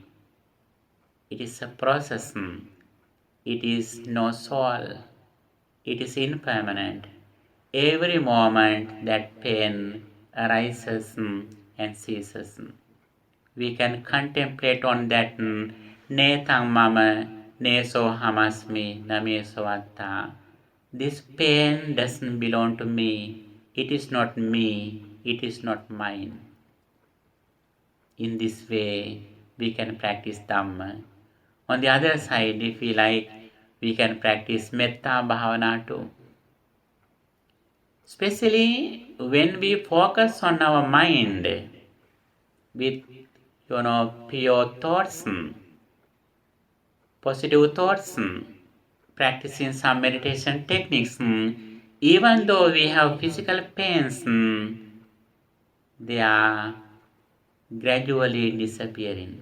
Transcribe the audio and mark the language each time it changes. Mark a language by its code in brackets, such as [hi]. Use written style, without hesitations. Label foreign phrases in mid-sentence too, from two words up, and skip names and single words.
[en] It is a process. It is no soul. It is impermanent. Every moment that pain arises and ceases. We can contemplate on that [pi] netang mama neso hamasmi nameso atta. [en] This pain doesn't belong to me. It is not me. It is not mine. In this way, we can practice Dhamma. On the other side, if we like, we can practice [pi] metta bhavana [en] too. Especially when we focus on our mind with, pure thoughts, positive thoughts, practicing some meditation techniques, even though we have physical pains, they are gradually disappearing.